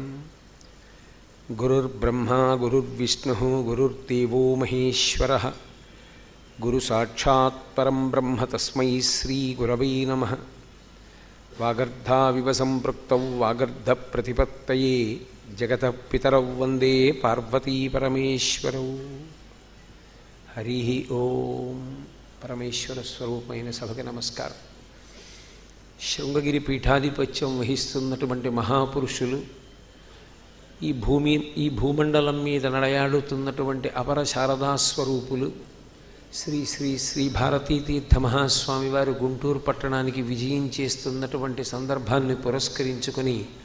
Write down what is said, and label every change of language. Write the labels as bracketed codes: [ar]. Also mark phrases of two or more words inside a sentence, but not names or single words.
[sa] गुरुर्ब्रह्मा गुरुर्विष्णुः गुरुर्देवो महेश्वरः गुरुसाक्षात् परं ब्रह्म तस्मै श्रीगुरवे नमः। वागर्धाविव सम्पृक्तौ वागर्धप्रतिपत्तये जगतः पितरौ वन्दे पार्वतीपरमेश्वरौ। हरि ओम। [te] పరమేశ్వర స్వరూపమైన సభకి నమస్కారం. శృంగగిరి పీఠాధిపత్యం వహిస్తున్నటువంటి మహాపురుషులు, ఈ భూమండలం మీద నడయాడుతున్నటువంటి అపర శారదా స్వరూపులు శ్రీ శ్రీ శ్రీ భారతీతీర్థ మహాస్వామి వారు గుంటూరు పట్టణానికి విజయం చేస్తున్నటువంటి సందర్భాన్ని పురస్కరించుకొని